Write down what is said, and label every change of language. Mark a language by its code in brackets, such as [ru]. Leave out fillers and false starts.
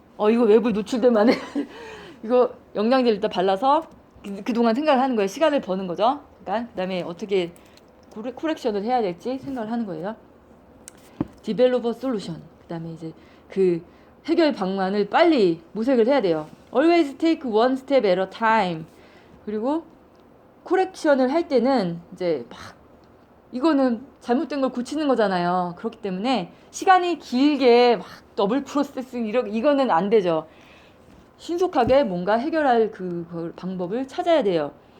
[ko] 이거 외부에 노출되면 안 돼. 이거 영양제를 일단 발라서 그동안 생각을 하는 거예요. 시간을 버는 거죠. 그러니까 그 다음에 어떻게 코렉션을 해야 될지 생각을 하는 거예요. [en] Develop a solution. [ko] 그 다음에 이제 그 해결 방안을 빨리 모색을 해야 돼요. [en] Always take one step at a time. [ko] 그리고 코렉션을 할 때는 이제 막 이거는 잘못된 걸 고치는 거잖아요. 그렇기 때문에 시간이 길게 막 더블 프로세싱 이거는 안 되죠. 신속하게 뭔가 해결할 그 방법을 찾아야 돼요.